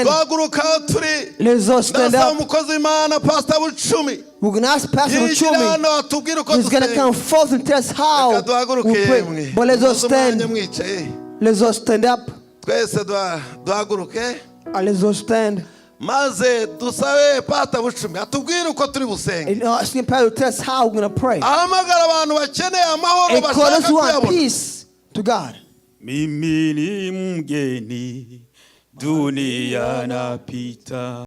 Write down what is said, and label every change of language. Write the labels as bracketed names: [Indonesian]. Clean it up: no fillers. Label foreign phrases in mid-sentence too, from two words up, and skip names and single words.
[English] Let's all stand up. We're going to ask Pastor Uchumi. He's going to come forth and tell us how we pray. But let's all stand. Let's all stand up. Let's all stand. [Rundi] Maze dusabe Pastor Bucumi atubwire uko turi busenge. [English] Asking Pastor to tell us how we're going to pray. [Rundi] Ahamagara abantu bakeneye amahoro bashaka kuyabona. [English] Peace to God. [Swahili] Mimi ni mgeni dunia napita.